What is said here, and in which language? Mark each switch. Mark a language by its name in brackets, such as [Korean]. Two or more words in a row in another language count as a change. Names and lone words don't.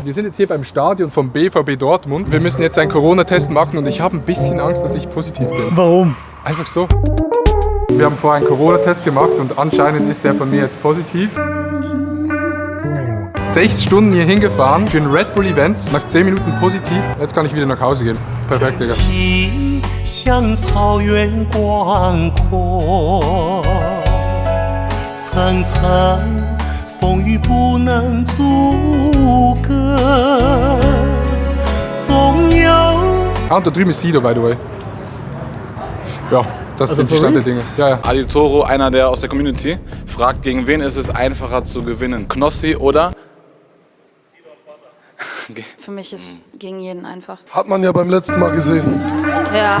[German] Wir sind jetzt hier beim Stadion vom BVB Dortmund. Wir müssen jetzt einen Corona-Test machen und ich habe ein bisschen Angst, dass ich positiv bin. Warum? Einfach so. Wir haben vorher einen Corona-Test gemacht und anscheinend ist der von mir jetzt positiv. 6 Stunden hier hingefahren für ein Red Bull-Event, nach 10 Minuten positiv. Jetzt kann ich wieder nach Hause gehen. Perfekt, Digga. [Chinese] 像草原广阔，层层风雨不能阻隔，总有。 [German] Ah, und da drüben ist Sido, [English] by the way. [German] Ja, das sind die Stand der Dinge. Ja, ja. Ali Toro, einer der aus der Community, fragt, gegen wen ist es einfacher zu gewinnen? Knossi oder? Für mich ist gegen jeden einfach. Hat man ja beim letzten Mal gesehen.